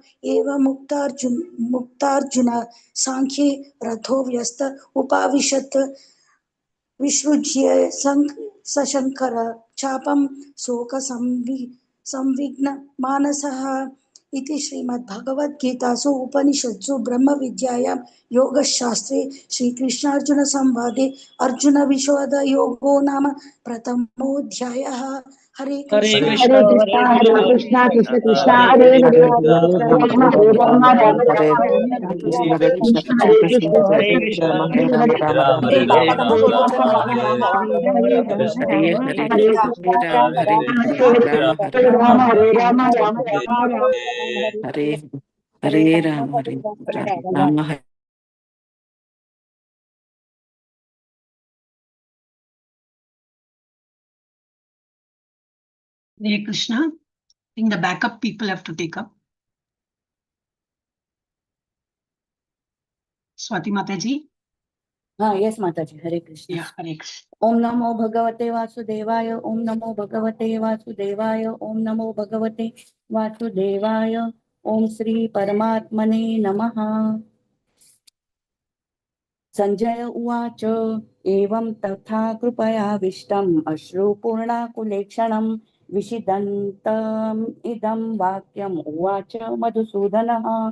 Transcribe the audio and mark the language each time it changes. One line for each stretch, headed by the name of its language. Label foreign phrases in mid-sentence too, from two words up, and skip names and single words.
Sanskrit: मुक्तार्जुन साङ्ख्ये रथो व्यस्त उपाविशत् विसृज्य सशङ्कर चापं संविघ्न मानसः इति श्रीमद्भगवद्गीतासु उपनिषत्सु ब्रह्मविद्यायां योगशास्त्रे श्रीकृष्णार्जुनसंवादे अर्जुनविषादयोगो नाम प्रथमोऽध्यायः हरे हरे कृष्ण कृष्ण हरे Hare कृष्ण Krishna, Krishna Krishna, हरे Hare Hare, कृष्ण Hare हरे Rama, कृष्ण Hare Rama, Rama राम Rama, राम Hare हरे Hare, हरे Hare Krishna, हरे Hare कृष्ण Krishna, हरे Krishna कृष्ण Krishna, Hare Hare, हरे Hare राम Rama, हरे Hare राम Rama, राम Rama राम Rama, हरे Hare हरे Hare, Hare Hare Hare Hare Krishna Krishna, Ram Hare Hare Rama Hare Hare Rama, Rama Hare Rama, Rama Rama Hare Rama, Hare Hare Hare. Hare Ram Hare Rama Hare Hare Krishna.
English: I think the backup people have to take up. Swati Mataji. Yes Mataji Hare Krishna. Yeah, Hare Krishna.
Sanskrit: ओम् नमो भगवते वासुदेवाय ओम् नमो भगवते वासुदेवाय ओम् नमो भगवते वासुदेवाय ओम् श्री परमात्मने नमः. संजय उवाच एवं तथा कृपया अश्रुपूर्णाकुलेक्षणं विषीदन्तम् इदं वाक्यम् उवाच मधुसूदनः.